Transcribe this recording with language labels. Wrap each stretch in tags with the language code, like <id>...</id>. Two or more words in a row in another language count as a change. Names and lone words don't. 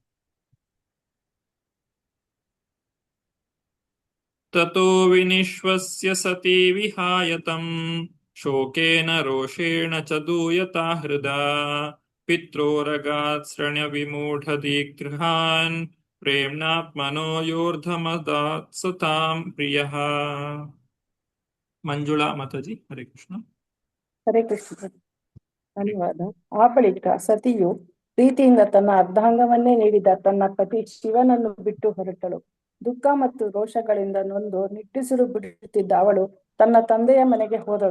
<sa>ತತೋ ವಿನಿಶ್ವಸ್ಯ ಸತಿ ವಿಹಾಯತಂ ಶೋಕೇನ ರೋಷೇಣ ಚ ದೂಯತಾ ಹೃದಾ ಪಿತ್ರೋರಗಾತ್ ಶ್ರಣ್ಯ ವಿಮೂಢ ದಿಗ್ಗೃಹಾನ್ ಪ್ರೇಮ್ನಾತ್ಮನೋ ಯೋರ್ಧಮದಾತ್ ಸತಾಂ ಪ್ರಿಯಃ.</sa> <kn>ಮಂಜುಳಾ ಮಾತಾಜಿ.</kn> <sa>ಹರೇ ಕೃಷ್ಣ. ಹರೇ ಕೃಷ್ಣ.</sa> <kn>ಧನ್ಯವಾದ. ಆ ಬಳಿಕ ಸತಿಯು ಪ್ರೀತಿಯಿಂದ ತನ್ನ ಅರ್ಧಾಂಗವನ್ನೇ ನೀಡಿದ ತನ್ನ ಪತಿ ಶಿವನನ್ನು ಬಿಟ್ಟು ಹೊರಟಳು. ದುಃಖ ಮತ್ತು ರೋಷಗಳಿಂದ ನೊಂದು ನಿಟ್ಟುಸಿರು ಬಿಡುತ್ತಿದ್ದ ಅವಳು ತನ್ನ ತಂದೆಯ ಮನೆಗೆ ಹೋದಳು.</kn>